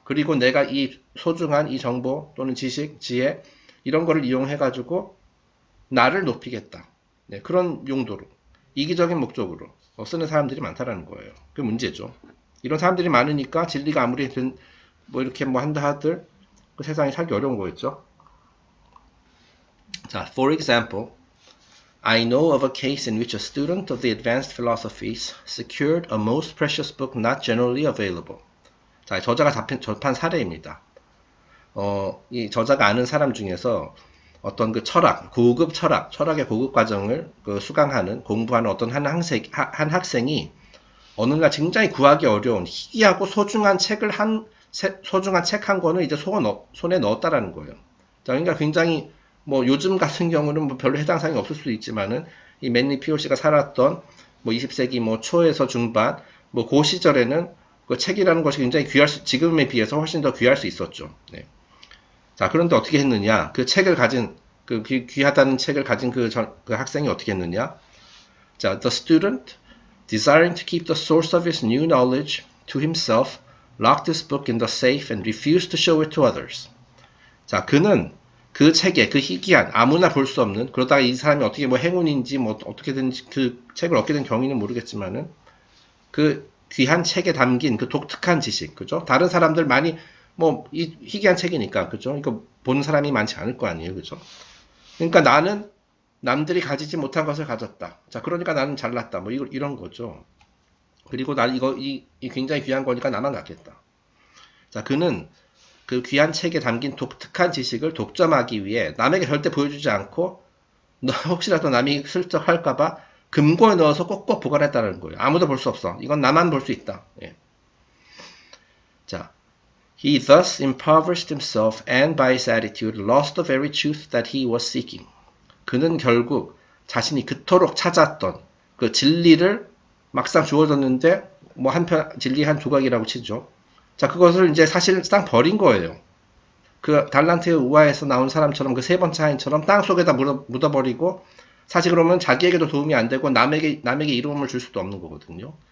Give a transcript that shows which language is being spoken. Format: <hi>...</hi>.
<ko>그리고 내가 이 소중한 이 정보 또는 지식, 지혜 이런 거를 이용해가지고 나를 높이겠다. 네, 그런 용도로 이기적인 목적으로 쓰는 사람들이 많다라는 거예요. 그게 문제죠. 이런 사람들이 많으니까 진리가 아무리 뭐 이렇게 뭐 한다 하들 그 세상이 살기 어려운 거겠죠.</ko> <en>자, for example, I know of a case in which a student of the advanced philosophies secured a most precious book not generally available.</en> <ko>자, 저자가 접한 사례입니다. 이 저자가 아는 사람 중에서 어떤 그 철학의 고급 과정을 수강하는, 공부하는 어떤 한 학생이 어느 날 굉장히 구하기 어려운 희귀하고 소중한 책을 소중한 책 한 권을 이제 손에 넣었다라는 거예요. 자, 그러니까 굉장히 뭐 요즘 같은 경우는 뭐 별로 해당 사항이 없을 수도 있지만은 이 맨리 POC가 살았던 뭐 20세기 뭐 초에서 중반 뭐 그 시절에는 그 책이라는 것이 굉장히 지금에 비해서 훨씬 더 귀할 수 있었죠. 네. 자, 그런데 어떻게 했느냐? 그 책을 가진 그 귀하다는 책을 가진 그 학생이 어떻게 했느냐?</ko> <en>자, the student desiring to keep the source of his new knowledge to himself locked his book in the safe and refused to show it to others.</en> <ko>자, 그는 그 책에 그 희귀한 아무나 볼 수 없는 그러다가 이 사람이 어떻게 뭐 행운인지 뭐 어떻게든지 그 책을 얻게 된 경위는 모르겠지만은 그 귀한 책에 담긴 그 독특한 지식, 그죠? 다른 사람들 많이 뭐 이 희귀한 책이니까, 그죠? 이거 보는 사람이 많지 않을 거 아니에요, 그죠? 그러니까 나는 남들이 가지지 못한 것을 가졌다. 자, 그러니까 나는 잘났다. 뭐 이런 거죠. 그리고 난 이 굉장히 귀한 거니까 나만 갖겠다. 자, 그는 그 귀한 책에 담긴 독특한 지식을 독점하기 위해 남에게 절대 보여주지 않고 혹시라도 남이 슬쩍 할까봐 금고에 넣어서 꼭꼭 보관했다는 거예요. 아무도 볼 수 없어. 이건 나만 볼 수 있다. 예.</ko> <en>자, he thus impoverished himself and by his attitude lost the very truth that he was seeking.</en> <ko>그는 결국 자신이 그토록 찾았던 그 진리를 막상 주어졌는데 뭐 진리 한 조각이라고 치죠. 자, 그것을 이제 사실상 버린 거예요. 그 달란트의 우화에서 나온 사람처럼 그 세 번째 하인처럼 땅 속에다 묻어버리고 사실 그러면 자기에게도 도움이 안 되고 남에게 이로움을 줄 수도 없는 거거든요.</ko>